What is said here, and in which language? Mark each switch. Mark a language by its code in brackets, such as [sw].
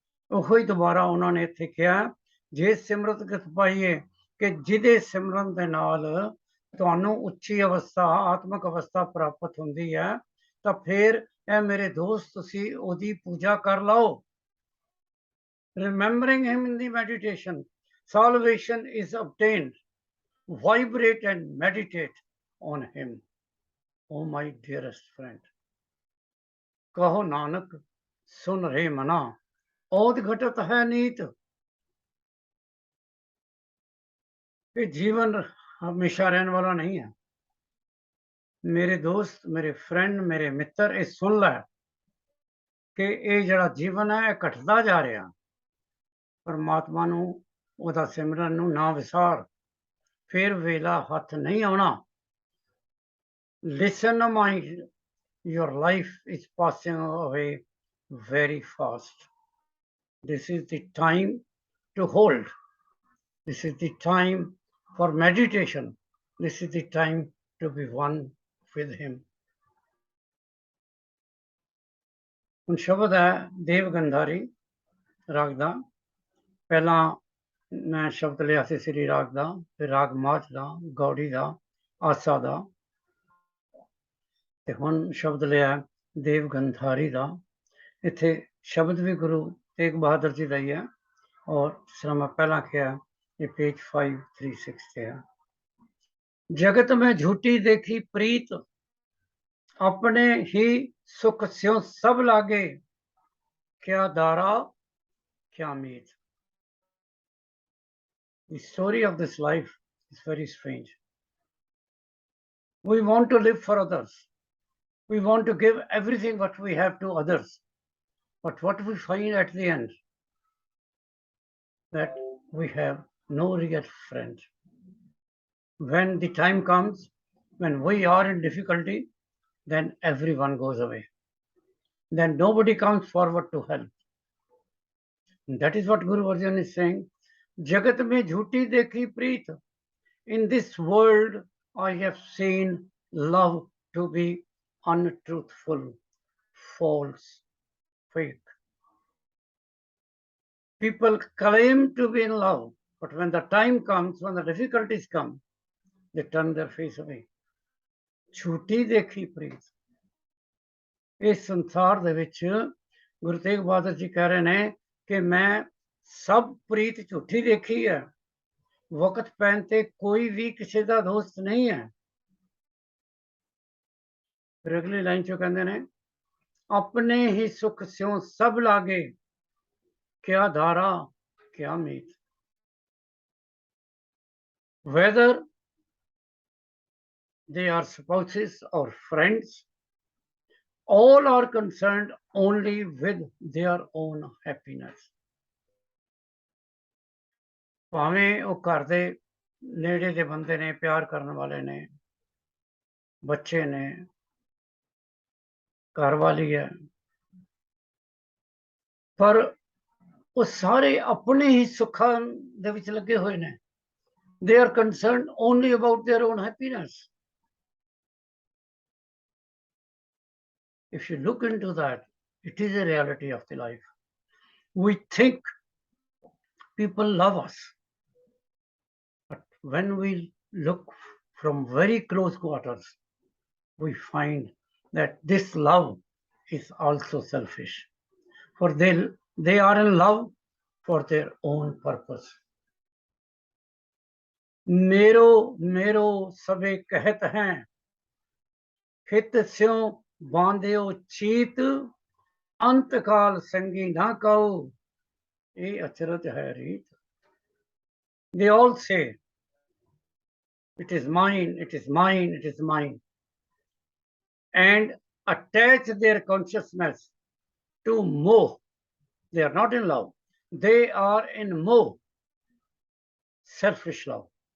[pa] ਉਹੀ ਦੁਬਾਰਾ ਉਹਨਾਂ ਨੇ ਇੱਥੇ ਕਿਹਾ, ਜੇ ਸਿਮਰਤ ਗਤ ਪਾਈਏ ਕਿ ਜਿਹਦੇ ਸਿਮਰਨ ਦੇ ਨਾਲ ਤੁਹਾਨੂੰ ਉੱਚੀ ਅਵਸਥਾ, ਆਤਮਿਕ ਅਵਸਥਾ ਪ੍ਰਾਪਤ ਹੁੰਦੀ ਹੈ, ਤਾਂ ਫਿਰ ਇਹ ਮੇਰੇ ਦੋਸਤ ਤੁਸੀਂ ਉਹਦੀ ਪੂਜਾ ਕਰ ਲਓ। [en] Remembering him in the meditation, salvation is obtained. Vibrate and meditate on him, O my dearest friend. [hi] कहो नानक सुन रे मना औद घटत है नीत। ये जीवन हमेशा रहने वाला नहीं है। मेरे दोस्त, मेरे फ्रेंड, मेरे मित्र, ये सुन लै [pa] ਕਿ ਇਹ ਜਿਹੜਾ ਜੀਵਨ ਹੈ ਇਹ ਘਟਦਾ ਜਾ ਰਿਹਾ। ਪਰਮਾਤਮਾ ਨੂੰ, ਉਹਦਾ ਸਿਮਰਨ ਨੂੰ ਨਾ ਵਿਸਾਰ, ਫਿਰ ਵੇਲਾ ਹੱਥ ਨਹੀਂ ਆਉਣਾ। [en] Listen, my, your life is passing away very fast. This is the time to hold. This is the time for meditation. This is the time to be one with him. [pa] ਹੁਣ ਸ਼ਬਦ ਹੈ ਦੇਵਗੰਧਾਰੀ ਰਾਗ ਦਾ। ਪਹਿਲਾਂ ਮੈਂ ਸ਼ਬਦ ਲਿਆ ਸੀ ਸ੍ਰੀ ਰਾਗ ਦਾ, ਫਿਰ ਰਾਗ ਮਾਝ ਦਾ, ਗੌੜੀ ਦਾ, ਆਸਾ ਦਾ, ਤੇ ਹੁਣ ਸ਼ਬਦ ਲਿਆ ਦੇਵਗੰਧਾਰੀ ਦਾ। ਇੱਥੇ ਸ਼ਬਦ ਵੀ ਗੁਰੂ ਤੇਗ ਬਹਾਦਰ ਜੀ ਦਾ ਹੀ ਹੈ, ਔਰ ਜਿਸ ਤਰ੍ਹਾਂ ਮੈਂ ਪਹਿਲਾਂ ਕਿਹਾ ਇਹ पेज 536 ਤੇ ਹੈ। [hi] जगत में झूठी देखी प्रीत, अपने ही सुख स्यों सब लागे, क्या दारा क्या मीत। [en] The story of this life is very strange. We want to live for others. We want to give everything what we have to others. But what we find at the end, that we have no real friend. When the time comes, when we are in difficulty, then everyone goes away. Then nobody comes forward to help. And that is what Guru Arjan is saying. [hi] Jagat mein jhoothi dekhi preet. [en] In this world, I have seen love to be untruthful, false, fake. People claim to be in love, but when the time comes, when the difficulties come, they turn their face away. [hi] Jhoothi dekhi preet. [pa] ਇਸ ਸੰਸਾਰ ਦੇ ਵਿੱਚ ਗੁਰੂ ਤੇਗ ਬਹਾਦਰ ਜੀ ਕਹਿ ਰਹੇ ਨੇ ਕਿ ਮੈਂ ਸਭ ਪ੍ਰੀਤ ਝੂਠੀ ਦੇਖੀ ਹੈ। ਵਕਤ ਪੈਣ ਤੇ ਕੋਈ ਵੀ ਕਿਸੇ ਦਾ ਦੋਸਤ ਨਹੀਂ ਹੈ। ਫਿਰ ਅਗਲੀ ਲਾਈਨ ਚੋਂ ਕਹਿੰਦੇ ਨੇ ਆਪਣੇ ਹੀ ਸੁਖ ਸਿਉ ਸਭ ਲਾਗੇ, ਕਿਆ ਧਾਰਾ ਕਿਆ ਮੀਤ। [en] whether they are spouses or friends, all are concerned only with their own happiness. [pa] ਭਾਵੇਂ ਉਹ ਘਰ ਦੇ ਨੇੜੇ ਦੇ ਬੰਦੇ ਨੇ, ਪਿਆਰ ਕਰਨ ਵਾਲੇ ਨੇ, ਬੱਚੇ ਨੇ, ਘਰ ਵਾਲੀ ਹੈ, ਪਰ ਉਹ ਸਾਰੇ ਆਪਣੇ ਹੀ ਸੁੱਖਾਂ ਦੇ ਵਿੱਚ ਲੱਗੇ ਹੋਏ ਨੇ। [en] They are concerned only about their own happiness. If you look into that, it is a reality of the life. We think people love us, but when we look from very close quarters, we find that this love is also selfish, for they are in love for their own purpose. [hi] मेरो मेरो सबे कहत हैं, हित स्यों बांध्यो चीत, अंतकाल संगी ना कहो, ये अचरज है रीत। [en] They all say, it is mine, it is mine, it is mine, and attach their consciousness to moh. They are not in love. They are in moh, selfish love.